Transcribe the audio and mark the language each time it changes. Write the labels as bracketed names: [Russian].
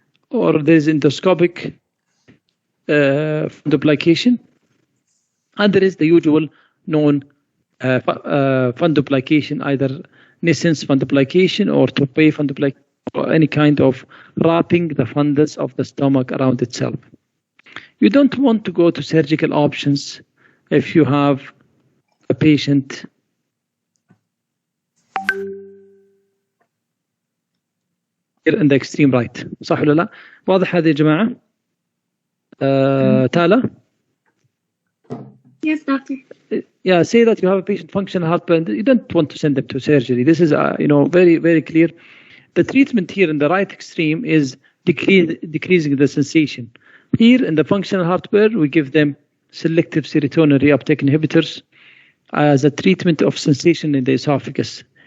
[English] Or there is endoscopic fundoplication, and there is the usual known fundoplication, either Nissen's fundoplication or Toupet fundoplication, or any kind of wrapping the fundus of the stomach around itself. You don't want to go to surgical options if you have a patient here in the extreme right. [Arabic] صح ولا لا؟ واضح هذه يا جماعة؟ Tala? [English] Yes, doctor. Yeah, say that you have a patient functional heartburn. You don't want to send them to surgery. This is, very, very clear. The treatment here in the right extreme is decreasing the sensation. Here in the functional heartburn, we give them selective serotonin reuptake inhibitors as a treatment of sensation in the esophagus.